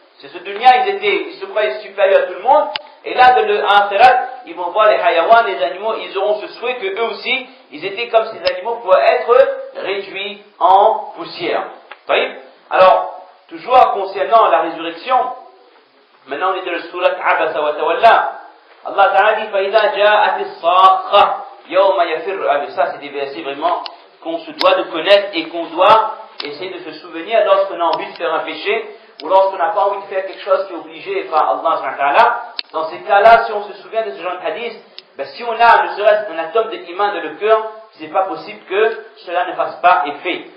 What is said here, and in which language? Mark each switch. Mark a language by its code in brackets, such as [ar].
[fr] C'est ce dunya, ils se croyaient supérieurs à tout le monde, et là, dans le akhirat, ils vont voir les hayawans, les animaux, ils auront ce souhait que eux aussi, ils étaient comme ces animaux pour être réduits en poussière. Alors, toujours concernant la résurrection, maintenant on est dans le surat Abasa wa Tawalla. Allah Ta'ala dit [ar] فَإِذَا جَاءَتِ الصَّاخَّةُ يَوْمَ يَفِرُّ. [fr] Ça, c'est des versets vraiment qu'on se doit de connaître et qu'on doit essayer de se souvenir lorsqu'on a envie de faire un péché ou lorsqu'on n'a pas envie de faire quelque chose qui est obligé par Allah. Dans ces cas-là, si on se souvient de ce genre de hadith, si on a ne serait-ce qu'un atome d'iman dans le cœur, c'est pas possible que cela ne fasse pas effet.